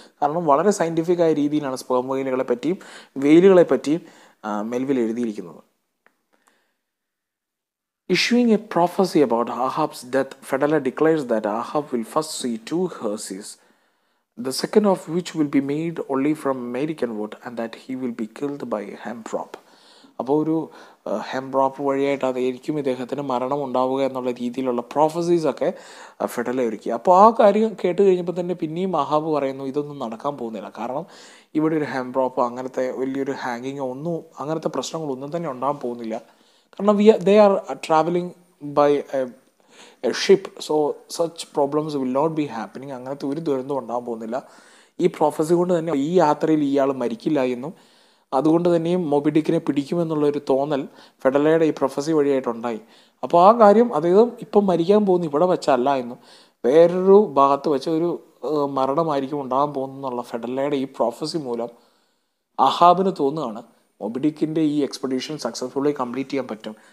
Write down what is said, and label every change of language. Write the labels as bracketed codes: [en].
[ml] കാരണം വളരെ സയൻറ്റിഫിക്കായ രീതിയിലാണ് സ്പേം വെയിലുകളെ പറ്റിയും വെയിലുകളെ പറ്റിയും മെൽവിൽ എഴുതിയിരിക്കുന്നത്. [en] Issuing a prophecy about Ahab's death, Fedallah declares that Ahab will first see 2 hearses, the second of which will be made only from American wood, and that he will be killed by a hemprop. [ml] അപ്പോൾ ഒരു ഹെംപ്രോപ്പ് വഴിയായിട്ട് അതായിരിക്കും ഇദ്ദേഹത്തിന് മരണം ഉണ്ടാവുക എന്നുള്ള രീതിയിലുള്ള പ്രോഫസീസൊക്കെ ഫെഡല ഒരുക്കി. അപ്പോൾ ആ കാര്യം കേട്ട് കഴിഞ്ഞപ്പോൾ തന്നെ പിന്നെയും അഹാബ് പറയുന്നു ഇതൊന്നും നടക്കാൻ പോകുന്നില്ല. കാരണം ഇവിടെ ഒരു ഹെംപ്രോപ്പ് അങ്ങനത്തെ വലിയൊരു ഹാങ്ങിങ്ങോ ഒന്നും അങ്ങനത്തെ പ്രശ്നങ്ങളൊന്നും തന്നെ ഉണ്ടാകാൻ പോകുന്നില്ല. കാരണം [en] they are traveling by a ship, so such problems will not be happening. [ml] അങ്ങനത്തെ ഒരു ദുരന്തം ഉണ്ടാകാൻ പോകുന്നില്ല. ഈ പ്രൊഫസി കൊണ്ട് തന്നെ ഈ യാത്രയിൽ ഇയാൾ മരിക്കില്ല എന്നും അതുകൊണ്ട് തന്നെയും മൊബിഡിക്കിനെ പിടിക്കുമെന്നുള്ളൊരു തോന്നൽ ഫെഡലയുടെ ഈ പ്രൊഫസി വഴിയായിട്ടുണ്ടായി. അപ്പോൾ ആ കാര്യം അദ്ദേഹം ഇപ്പം മരിക്കാൻ പോകുന്നു ഇവിടെ വെച്ചല്ല എന്നും വേറൊരു ഭാഗത്ത് വെച്ച ഒരു മരണമായിരിക്കും ഉണ്ടാകാൻ പോകുന്നുള്ള ഫെഡലയുടെ ഈ പ്രൊഫസി മൂലം അഹാബിന് തോന്നുകയാണ് മൊബിഡിക്കിൻ്റെ ഈ എക്സ്പെഡീഷൻ സക്സസ്ഫുള്ളി കംപ്ലീറ്റ് ചെയ്യാൻ പറ്റും.